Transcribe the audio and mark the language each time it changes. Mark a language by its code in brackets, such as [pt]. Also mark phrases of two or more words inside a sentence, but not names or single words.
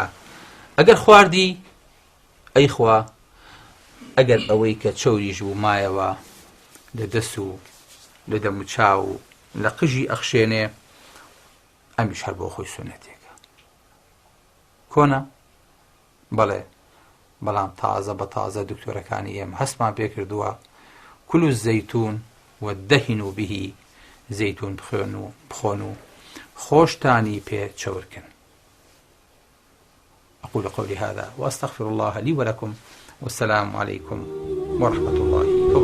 [ckb] ئەگەر خواردی ئەی خوا ئەگەر ئەوەی کە چەوریش بوو مایەوە لە دەست و لە دەم و چاو و لە قژی ئەخشێنێ ئەمیش هەر بۆ خۆی سونەتێکە کۆنا. بەڵێ بەڵام تازە بە تازە دکتۆرەکانی ئێمە هەستمان پێ کردووە [ar] کولو زەیتون وەدەهینوا به [ckb] زەیتون بخۆن و خۆشتانی پێ چەورکن. [ar] أقول قولي هذا وأستغفر الله لي ولكم والسلام عليكم ورحمة الله